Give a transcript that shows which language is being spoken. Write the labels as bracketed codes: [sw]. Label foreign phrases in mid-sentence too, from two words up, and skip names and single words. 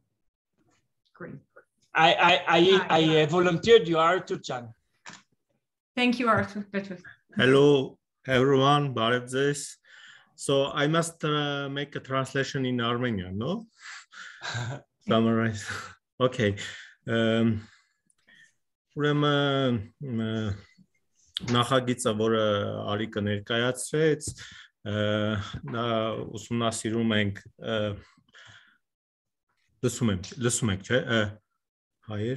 [en] Great. I volunteered you, Arturjan. Thank you, Artur. Hello, everyone. Barev. So I must make a translation in Armenian, no? Summarize. Okay. [hy] Նախագիծը, որը Արիկը ներկայացրեց, նա ուսումնասիրում ենք, լսում եք, չէ՞, հայեր,